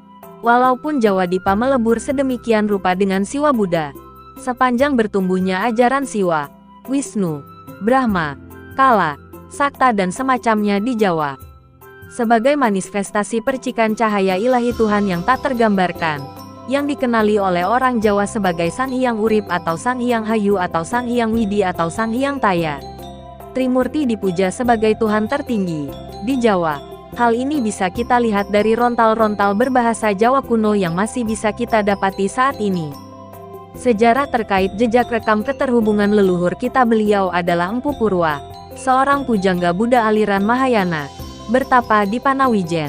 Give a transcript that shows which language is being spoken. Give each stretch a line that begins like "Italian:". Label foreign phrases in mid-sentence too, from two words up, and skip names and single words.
Indonesian: Walaupun Jawa Dipa melebur sedemikian rupa dengan Siwa Buddha, Sepanjang bertumbuhnya ajaran Siwa, Wisnu, Brahma, Kala, Sakta dan semacamnya di Jawa, sebagai manifestasi percikan cahaya ilahi Tuhan yang tak tergambarkan, yang dikenali oleh orang Jawa sebagai Sang Hyang Urip atau Sang Hyang Hayu atau Sang Hyang Widi atau Sang Hyang Taya. Trimurti dipuja sebagai Tuhan tertinggi di Jawa. Hal ini bisa kita lihat dari rontal-rontal berbahasa Jawa kuno yang masih bisa kita dapati saat ini. Sejarah terkait jejak rekam keterhubungan leluhur kita, beliau adalah Empu Purwa, seorang pujangga Buddha aliran Mahayana, bertapa di Panawijen.